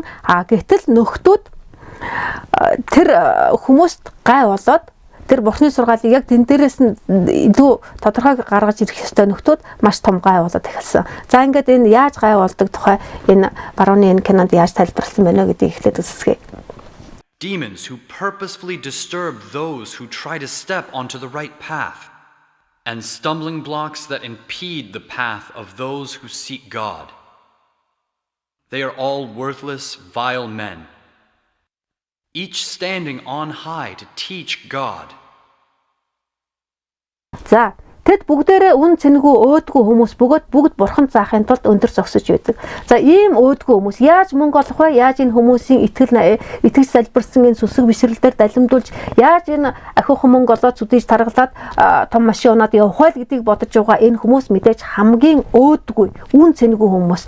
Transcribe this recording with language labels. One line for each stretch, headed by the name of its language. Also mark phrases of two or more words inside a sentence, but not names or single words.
Mongolian: А гэтэл нөхдүүд тэр хүмүүст гай болоод тэр бурхны сургаалыг яг тэн дээрээс нь илүү тодорхой гаргаж ирэх ёстой нөхдүүд маш том гай болоод эхэлсэн. За ингээд энэ яаж гай болдог тухай энэ барууны энэ кинонд яаж тайлбарласан байна гэдгийг эхлээд үзсгэе.
English: Demons who purposefully disturb those who try to step onto the right path, and stumbling blocks that impede the path of those who seek God. They are all worthless, vile men, each standing on high to teach God.
Mongolian: За тэд бүгдээрээ үн цэнэгүй өөдгөө хүмүүс бүгд бурхан заахын тулд өндөр зогсож байдаг. За ийм өөдгөө хүмүүс яаж мөнгө олох вэ? Яаж энэ хүмүүсийн итгэж залбирсан энэ сүсэг бишрэлдээр далимдуулж яаж энэ ахиухан мөнгө олоод зүдэж таргалаад том машин унаад явах вэ гэдгийг бодож байгаа энэ хүмүүс мэдээж хамгийн өөдгөө үн цэнэгүй хүмүүс.